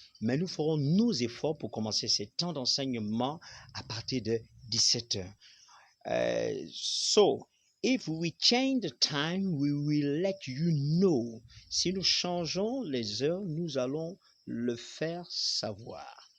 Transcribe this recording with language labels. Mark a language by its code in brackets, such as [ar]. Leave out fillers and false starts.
[fr] Mais nous ferons nos efforts pour commencer ces temps d'enseignement à partir de 17h. [en] So, if we change the time, we will let you know. [fr] Si nous changeons les heures, nous allons le faire savoir.